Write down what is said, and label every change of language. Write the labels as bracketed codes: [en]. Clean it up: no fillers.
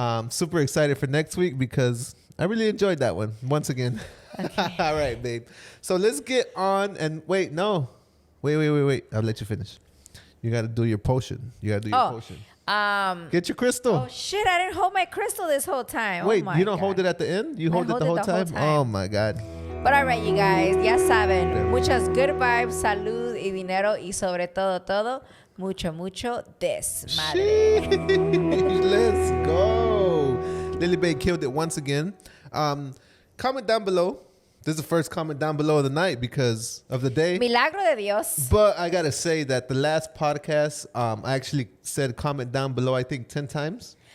[en] Super excited for next week because I really enjoyed that one once again. Okay. All right, babe. So let's get on and wait. I'll let you finish. You got to do your potion. Potion. Get your crystal. Oh shit! I didn't hold my crystal this whole time. Wait, oh my you don't God. hold it at the end? You hold it the whole time? Oh my God. But all right, you guys, [es] ya saben, muchas [en] good vibes, [es] salud y dinero y sobre todo, mucho desmadre. [en] Sheesh, let's go. Lily Bay killed it once again. Comment down below. This is the first comment down below of the night because of the day. [es] Milagro de Dios. [en] But I got to say that the last podcast, I actually said comment down below, I think 10 times.